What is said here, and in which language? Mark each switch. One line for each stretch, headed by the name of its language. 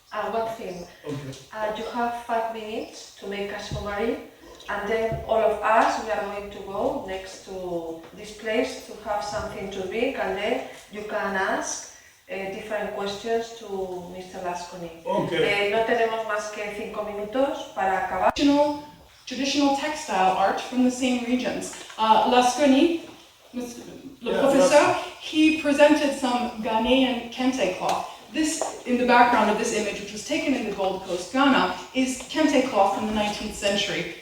English: One thing, Okay. you have 5 minutes to make a summary, and then all of us, we are going to go next to this place to have something to drink, and then you can ask different questions to Mr. Lasconi. Okay.
Spanish: No tenemos más que 5 minutos para acabar.
English: Traditional textile art from the same regions. Lasconi, le Yeah, professeur, he presented some Ghanaian kente cloth. This, in the background of this image, which was taken in the Gold Coast, Ghana, is kente cloth from the 19th century.